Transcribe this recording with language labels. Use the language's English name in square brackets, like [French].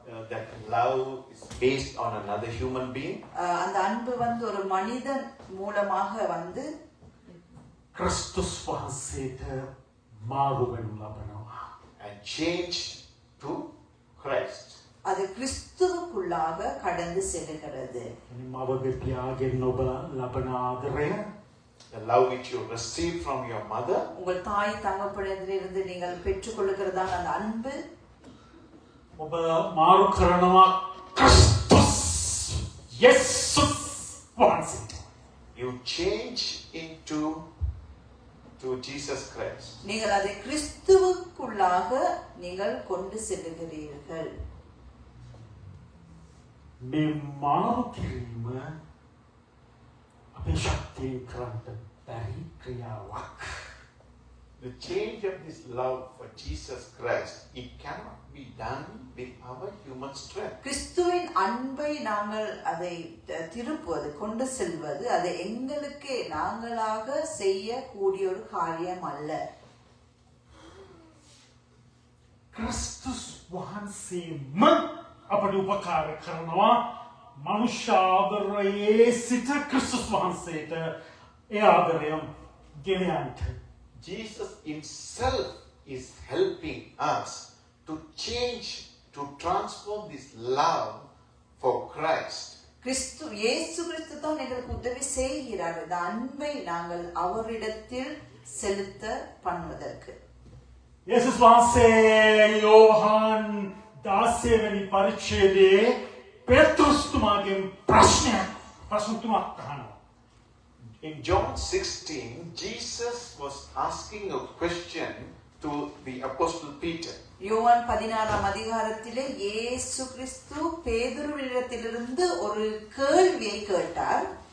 [English] that love is based on another human being. [Tamil] அந்த அன்பு வந்து ஒரு மனிதன் மூலமாக வந்து [Sinhala] ක්‍රිස්තුස් වහන්සේට මාරු වෙනු ලබනවා. [English] And change to Christ. [Tamil] அது கிறிஸ்துவுக்குள்ளாக கடந்து செல்கிறது. [Sinhala] මවගේ පියාගෙන් ඔබ ලබන ආදරය, [English] The love which you receive from your mother, [Tamil] உங்கள் தாய் தகப்பனிடமிருந்து நீங்கள் பெற்றுக்கொள்கிறதான அந்த அன்பு, [Sinhala] ඔබ මාරු කරනවා ක්‍රිස්තුස් යේසුස් වහන්සේට. [English] you change into Jesus Christ. [Tamil] நீங்கள் அதை கிறிஸ்துவுக்குள்ளாக நீங்கள் கொண்டு செல்லுகிறீர்கள். [Sinhala] මේ මාරු කිරීම අපේ ශක්තියෙන් කරන්න බැරි ක්‍රියාවක්. [English] The change of this love for Jesus Christ, it cannot be done with our human strength. [Tamil] கிறிஸ்துவின் அன்பை நாங்கள் அதை திருப்புவது, கொண்டு செல்வது, அதை எங்களுக்கே நாங்களாக செய்யக்கூடிய ஒரு காரியம் அல்ல. [Sinhala] ක්‍රිස්තුස් වහන්සේම අපට උපකාර කරනවා. මනුෂ්‍ය ආදරයේ සිට ක්‍රිස්තුස් වහන්සේට ඒ ආදරය ගෙනයන්ට. [English] Jesus himself is helping us to change, to transform this love for Christ. [Tamil] இயேசு கிறிஸ்து தான் எங்களுக்கு உதவி செய்கிறார் இந்த அன்பை நாங்கள் அவரிடத்தில் செலுத்த பண்ணுவதற்கு. [Sinhala] යේසුස් වහන්සේ යෝහන් 16 වෙනි පරිච්ඡේදයේ පේතෘස්තුමාගෙන් ප්‍රශ්න තුනක් අහනවා. [English] In John 16, Jesus was asking a question to the Apostle Peter. [Tamil] யோவான் 16ஆம் அதிகாரத்திலே இயேசு கிறிஸ்து பேதுருவிடத்திலிருந்து ஒரு கேள்வியை கேட்டார்.